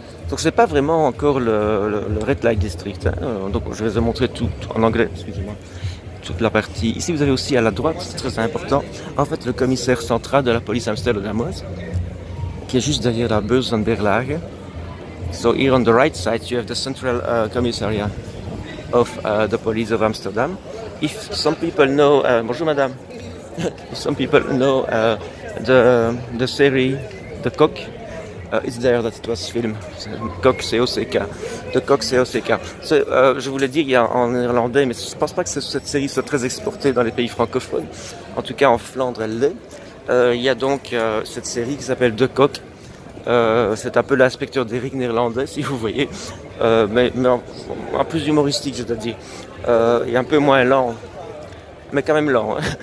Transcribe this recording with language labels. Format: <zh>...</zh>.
<fr>Donc c'est pas vraiment encore le Red Light District. Hein. Donc je vais vous montrer tout en anglais, excusez-moi. Toute la partie. Ici vous avez aussi à la droite, c'est très important, en fait le commissaire central de la police amsterdamoise, qui est juste derrière la Beurs van Berlage.</fr> <en>So here on the right side you have the central commissariat of the police of Amsterdam. If some people know,</en> <fr>bonjour madame,</fr> <en>if some people know the series The Cock, it's there that it was filmed. Cock, C-O-C-K. The Cock, C-O-C-K.</en> <fr>So, je voulais dire en néerlandais, mais je ne pense pas que cette série soit très exportée dans les pays francophones. En tout cas, en Flandre, elle l'est. Il y a donc cette série qui s'appelle The Cock. C'est un peu l'inspecteur d'Eric néerlandais, si vous voyez, mais en plus humoristique, je dois dire, et un peu moins lent, mais quand même lent.</fr>